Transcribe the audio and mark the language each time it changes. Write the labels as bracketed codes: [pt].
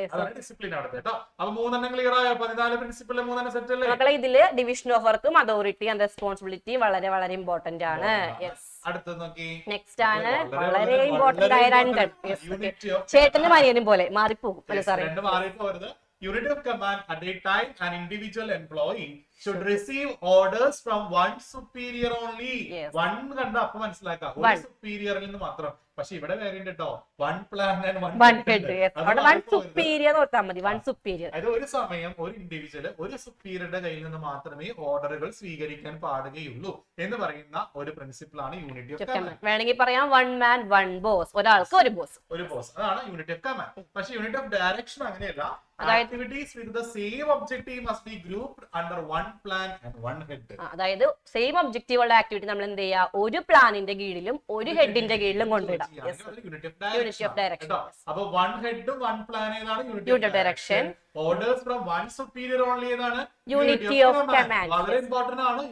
[ml] അതാണ് ഡിസിപ്ലിൻ അവിടെ കേട്ടോ. അപ്പൊ 3 ക്ലിയർ ആയോ? 14 പ്രിൻസിപ്പിളിലെ 3 സെറ്റ് അല്ലേ മക്കളെ? ഇതില് ഡിവിഷൻ ഓഫ് വർക്കും അതോറിറ്റി ആൻഡ് റെസ്പോൺസിബിലിറ്റി വളരെ വളരെ ഇമ്പോർട്ടന്റ് ആണ്. അടുത്തത് നോക്കി, നെക്സ്റ്റ് ആണ് വളരെ ഇമ്പോർട്ടന്റ് ആയ 2 ചേട്ടനും അനിയനും പോലെ മാറിപ്പോകും അല്ലെ സാറേ? [en] Unit of command at a time an individual employee should receive orders from one superior only. [ml] One കണ്ട അപ്പൊ മനസ്സിലാക്കാം ഒരു സുപ്പീരിയറിൽ നിന്ന് മാത്രം. പക്ഷെ ഇവിടെ വേരിയന്റ് കേട്ടോ, one plan and one head. One superior ഓർത്താൽ മതി, വൺ സുപ്പീരിയർ. അതായത് ഒരു സമയം ഒരു ഇൻഡിവിജ്വൽ ഒരു സുപ്പീരിയറുടെ കയ്യിൽ നിന്ന് മാത്രമേ ഓർഡറുകൾ സ്വീകരിക്കാൻ പാടുകയുള്ളൂ എന്ന് പറയുന്ന ഒരു പ്രിൻസിപ്പിൾ ആണ് യൂണിറ്റി ഓഫ് കമാൻഡ്. വേണമെങ്കിൽ പറയാം [en] one man one boss, [ml] ഒരാൾക്ക് ഒരു ബോസ്. അതാണ് യൂണിറ്റി ഓഫ് കമാൻഡ്. പക്ഷെ യൂണിറ്റ് ഓഫ് ഡയറക്ഷൻ അങ്ങനെയല്ല. [en] Activities with the same objective must be grouped under one plan and one head. [ml] അതായത് സെയിം ഒബ്ജക്റ്റീവ് ഉള്ള ആക്ടിവിറ്റി നമ്മൾ എന്ത് ചെയ്യാ, ഒരു പ്ലാനിന്റെ കീഴിലും ഒരു ഹെഡിന്റെ കീഴിലും കൊണ്ടിടാം. [en] Unity of direction. [ml] അപ്പൊ വൺ ഹെഡും വൺ പ്ലാൻ ഏതാണ്? [en] Unity of direction. Orders from one superior only [ml] ഏതാണ്? [en] Unity of command. [ml] വളരെ ഇമ്പോർട്ടന്റ് ആണ്,